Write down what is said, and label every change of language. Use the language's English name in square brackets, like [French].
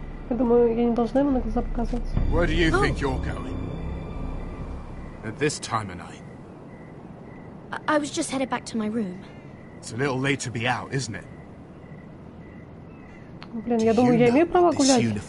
[Russian] Я думаю, я не должна ему на глаза показываться. [English] Where do you think you're going? At this time of night? I was just headed back to my room. It's a little late to be out, isn't it? [Russian] Блин, я думаю, я имею право гулять.